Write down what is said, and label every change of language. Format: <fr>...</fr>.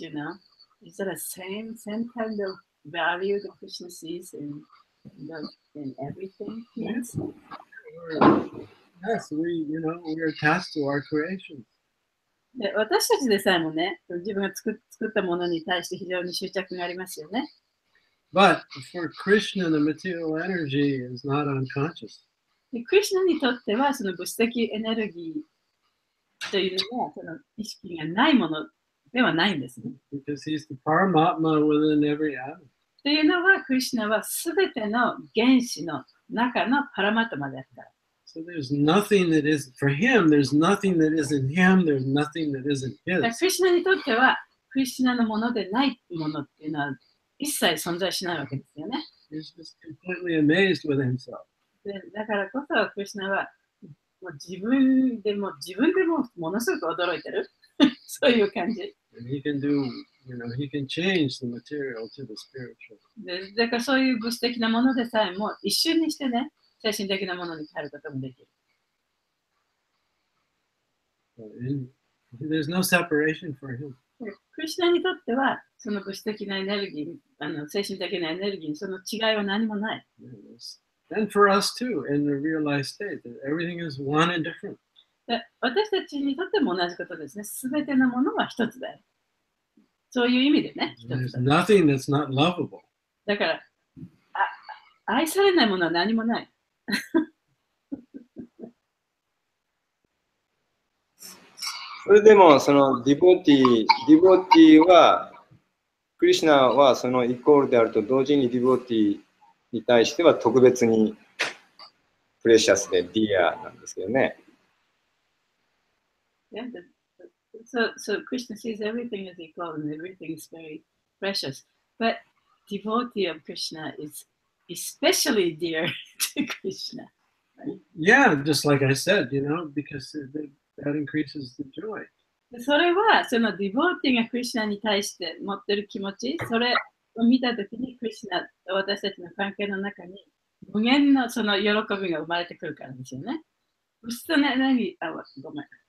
<en>You know, is that the same kind of value that Krishna sees in everything? Yes. Yes, we're attached to our creations.</en> <ja>で私たちでさえもね、自分が作ったものに対して非常に執着がありますよね。</ja> <en>But for Krishna, the material energy is not unconscious.</en> <ja>でクリシュナにとっては、その物質的エネルギーというのは、その意識がないものではないんですね。</ja> <en>Because he's the Paramatma within every atom.</en> <ja>というのは、クリシュナはすべての原子の中のパラマトマであった。</ja> <en>So there's nothing that is, for him, there's nothing that isn't him, there's nothing that isn't</en> <ja>ク</ja> <en>his.</en> <ja>リシュナにとっては、クリシュナのものでないものっていうのは一切存在しないわけですよね。</ja> <en>He's just completely amazed with himself.</en> <ja>でだからこそ、クリシュナはもう自分でもものすごく驚いてる。そういう感じ。</ja> <en>And he can do, he can change the material to the spiritual.</en> <ja>でだからそういう物質的なものでさえも一瞬にしてね、精神的なものに変えることもできる。</ja> <en>There's no separation for him.</en> <ja>クリシュナにとっては、その物質的なエネルギー、精神的なエネルギー、その違いは何もない。</ja> <en>And for us too, in the realized state, that everything is one and different.</en> <ja>で私たちにとっても同じことですね。すべてのものは一つだよ。そういう意味でね、一つ</ja> <en>There's</en> <ja>だ。</ja> <en>nothing that's not lovable.</en> <ja>だから愛されないものは何もない。それでも、そのディボティは、クリシュナはそのイコールであると同時にディボティに対しては特別にプレシャスでディアなんですけどね。</ja> <en>Yeah, so Krishna sees everything as equal and everything is very precious. But devotee of Krishna is especially dear to Krishna. Right? Yeah, just like I said, because that increases the joy.</en> <ja>それはそのディボーティーがクリシュナに対して持ってる気持ち、それを見たときにクリシュナと私たちの関係の中に無限のその喜びが生まれてくるからですよね。物質のエネルギー、ごめん。</ja>